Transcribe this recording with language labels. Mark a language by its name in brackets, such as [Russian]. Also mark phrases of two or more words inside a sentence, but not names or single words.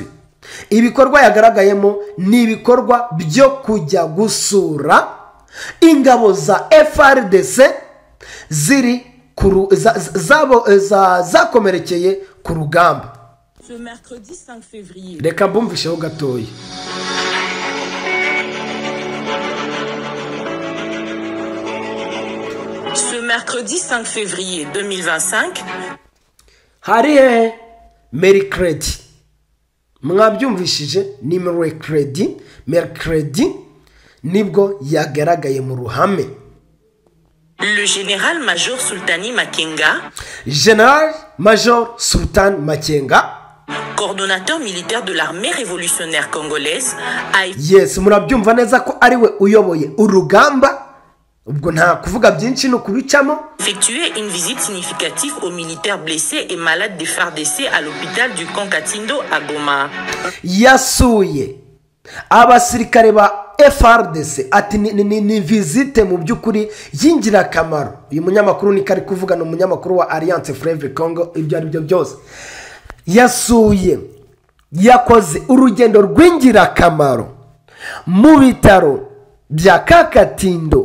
[Kinyarwanda] Ibikorwa yagaragayemo ni ibikorwa byo kujya gusura ingabo za FARDC ziri zakomerekeye ku rugamba. Reka mbumvisheho gatoya. [French] Ce mercredi 5 février 2025, [Kinyarwanda] hari mercredi. Mwabyumvishije ni mercredi nibwo yagaragaye mu ruhame. [French] le général Major Sultani Makenga, Général Major Sultan Makenga, coordonnateur militaire de l'armée révolutionnaire congolaise, a [Kinyarwanda] yes, murabyumva neza ko ari we uyoboye urugamba. Ubwo nta kuvuga byinshi no kubicamo. [French] effectué une visite significative aux militaires blessés et malades de FARDC à l'hôpital du camp Katindo à Goma. [Kinyarwanda] Yasuye abasirikare ba FARDC, ati ni visite mu by'ukuri y'ingirakamaro. Uyu munyamakuru ni kari kuvuga, no munyamakuru wa Alliance Fleuve Congo. Ibyo ari byo byose yasuye, yakoze urugendo rw'ingirakamaro mu bitaro bya Katindo.